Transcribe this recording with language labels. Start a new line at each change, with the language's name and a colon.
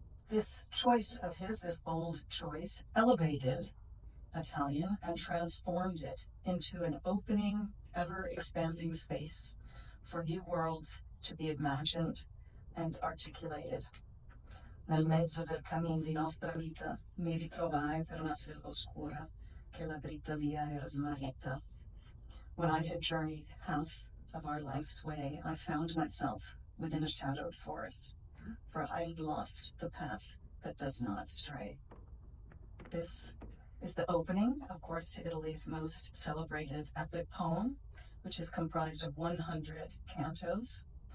English: This choice of his, this bold choice, elevated Italian and transformed it into an opening, ever-expanding space for new worlds to be imagined and articulated.
Italian: Nel mezzo del cammin di nostra vita mi ritrovai per una selva oscura che la dritta via era smarrita.
English: When I had journeyed half of our life's way, I found myself within a shadowed forest. for I lost the path that does not stray. This is the opening, of course, to Italy's most celebrated epic poem, which is comprised of 100 cantos.